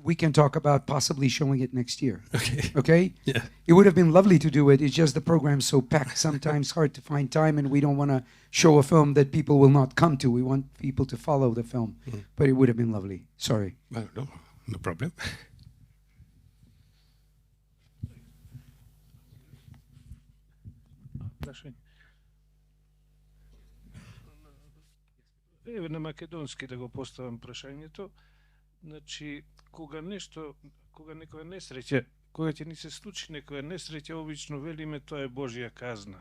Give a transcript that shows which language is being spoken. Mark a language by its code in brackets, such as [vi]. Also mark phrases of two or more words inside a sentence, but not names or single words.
[en] We can talk about possibly showing it next year. Okay. Okay? Yeah. It would have been lovely to do it. It's just the program's so packed, sometimes hard to find time, and we don't want to show a film that people will not come to. We want people to follow the film. But it would have been lovely. Sorry. Well, no problem. [mk] Еве на македонски да го поставам прашањето. Значи, кога некоја несреќа, кога ќе ни се случи некоја несреќа, обично велиме тоа е Божја казна.